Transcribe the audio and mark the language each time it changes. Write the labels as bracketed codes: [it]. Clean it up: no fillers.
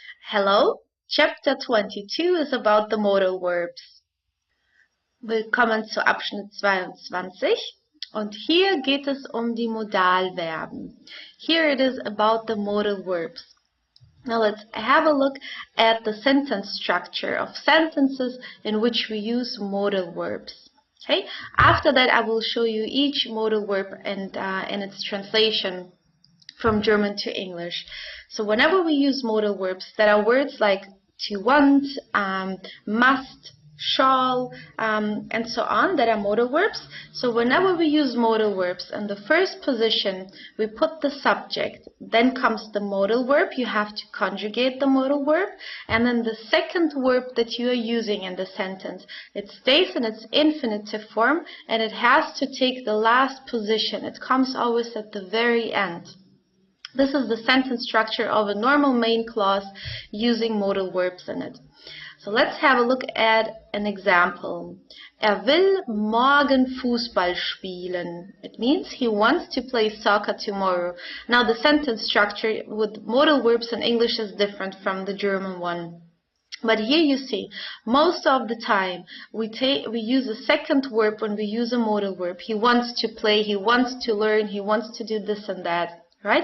[en] Hello, Chapter 22 is about the modal verbs. [de] Willkommen zu Abschnitt 22 und hier geht es die Modalverben. [en] Here it is about the modal verbs. Now let's have a look at the sentence structure of sentences in which we use modal verbs. Okay. After that, I will show you each modal verb and its translation from German to English. So whenever we use modal verbs, there are words like to want, must, shall, and so on that are modal verbs. So whenever we use modal verbs, in the first position we put the subject, then comes the modal verb. You have to conjugate the modal verb, and then the second verb that you are using in the sentence, it stays in its infinitive form and it has to take the last position. It comes always at the very end. This is the sentence structure of a normal main clause using modal verbs in it. So let's have a look at an example. [de] Will morgen Fußball spielen. [en] It means he wants to play soccer tomorrow. Now the sentence structure with modal verbs in English is different from the German one. But here you see, most of the time we use a second verb when we use a modal verb. He wants to play, he wants to learn, he wants to do this and that. Right?